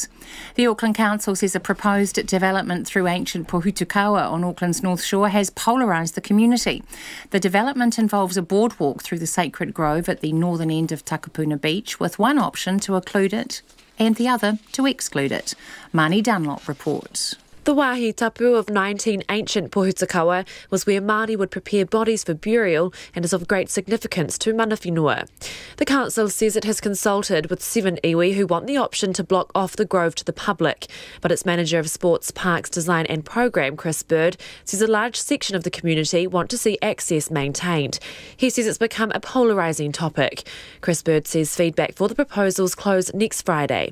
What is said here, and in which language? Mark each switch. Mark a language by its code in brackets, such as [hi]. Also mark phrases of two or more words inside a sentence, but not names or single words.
[en] The Auckland Council says a proposed development through ancient Pohutukawa on Auckland's North Shore has polarised the community. The development involves a boardwalk through the sacred grove at the northern end of Takapuna Beach, with one option to include it and the other to exclude it. Marnie Dunlop reports. The [mi] wāhi tapu [en] of 19 ancient Pohutukawa was where Māori would prepare bodies for burial and is of great significance to [mi] mana whenua. [en] The council says it has consulted with 7 iwi who want the option to block off the grove to the public, but its manager of Sports, Parks, Design and Programme, Chris Bird, says a large section of the community want to see access maintained. He says it's become a polarising topic. Chris Bird says feedback for the proposals close next Friday.